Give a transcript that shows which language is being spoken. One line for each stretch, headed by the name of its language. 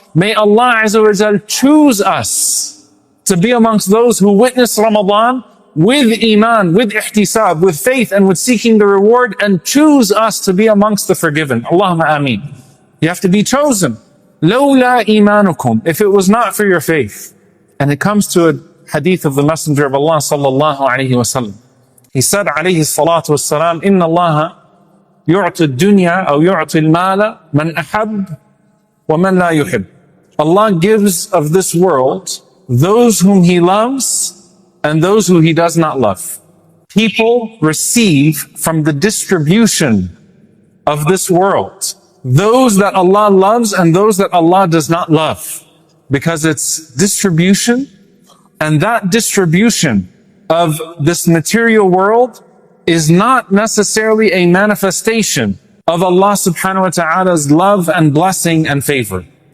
English: May Allah Azza wa Jal choose us to be amongst those who witness Ramadan with iman, with ihtisab, with faith and with seeking the reward, and choose us to be amongst the forgiven. Allahumma ameen. You have to be chosen.
Arabic: لَوْلَا إِيمَانُكُمْ,
English: if it was not for your faith. And it comes to a hadith of the Messenger of Allah sallallahu alayhi wa sallam. He said
Arabic: alayhi salatu wassalam, إِنَّ اللَّهَ يُعْطِ الدُّنْيَا أو يُعْطِ الْمَالَ مَنْ أَحَبْ وَمَنْ لَا يُحِبْ.
English: Allah gives of this world those whom He loves and those who He does not love. People receive from the distribution of this world those that Allah loves and those that Allah does not love, because it's distribution, and that distribution of this material world is not necessarily a manifestation of Allah subhanahu wa ta'ala's love and blessing and favor.